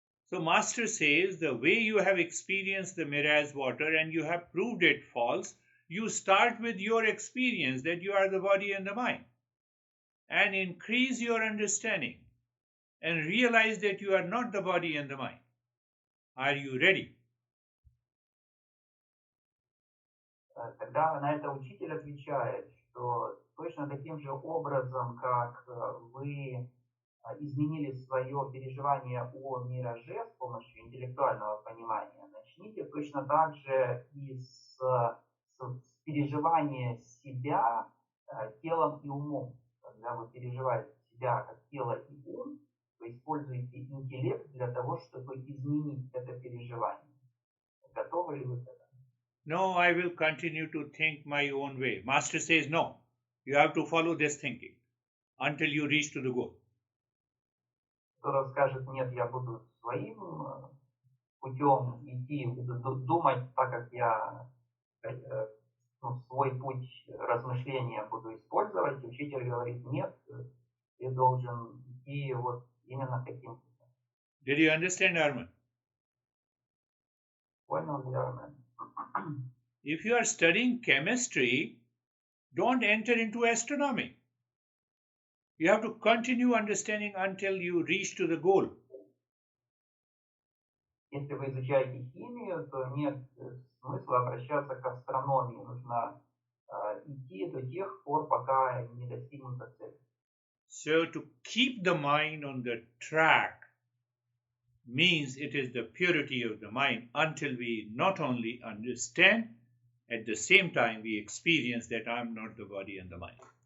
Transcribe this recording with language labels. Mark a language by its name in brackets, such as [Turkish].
[English] So Master says, the way you have experienced the mirage water and you have proved it false, you start with your experience that you are the body and the mind. And increase your understanding and realize that you are not the body and the mind. Are you ready? [Russian] Тогда на это учитель отвечает, что точно таким же образом, как вы изменили свое переживание о мираже с помощью интеллектуального понимания, начните точно так же и с переживания себя телом и умом. Когда вы переживаете себя как тело и ум, вы используете интеллект для того, чтобы изменить это переживание. Готовы ли вы к этому? [English] No, I will continue to think my own way. Master says, no, you have to follow this thinking until you reach to the goal. [Russian] Кто-то скажет, нет, я буду своим путем идти, буду думать так, как я свой путь размышления буду использовать. Учитель говорит, нет, ты должен идти вот именно таким путем. [English] Did you understand, Arman? [Russian] Понял ли, Армен? [English] If you are studying chemistry, don't enter into astronomy. You have to continue understanding until you reach to the goal. [Russian] Если вы изучаете химию, то нет смысла обращаться к астрономии. Нужно идти до тех пор, пока не достигнута цель. [English] So to keep the mind on the track means it is the purity of the mind until we not only understand, at the same time we experience that I am not the body and the mind.